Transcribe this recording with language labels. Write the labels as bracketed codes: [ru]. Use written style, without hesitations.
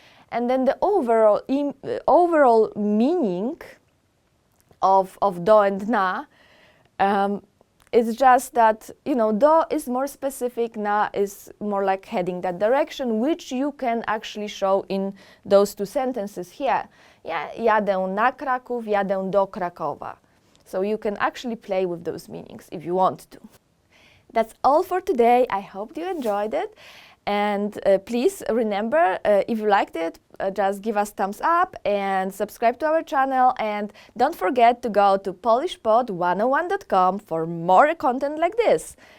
[en] And then the overall meaning of do and na is just that, you know, do is more specific, na is more like heading that direction, which you can actually show in those two sentences here. [pl] Yeah, jadę na Kraków, jadę do Krakowa. [en] So you can actually play with those meanings if you want to. That's all for today. I hope you enjoyed it. And please remember, if you liked it, just give us thumbs up and subscribe to our channel. And don't forget to go to polishpod101.com for more content like this.